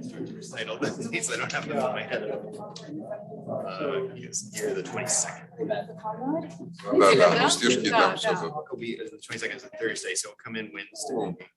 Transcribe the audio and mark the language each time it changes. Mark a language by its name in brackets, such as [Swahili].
[English] Titled, these I don't have them in my head. Yes, here the 22nd. [Russian] Да, да, ну стишки там все тут. [English] It'll be the 22nd is a Thursday, so it'll come in Wednesday.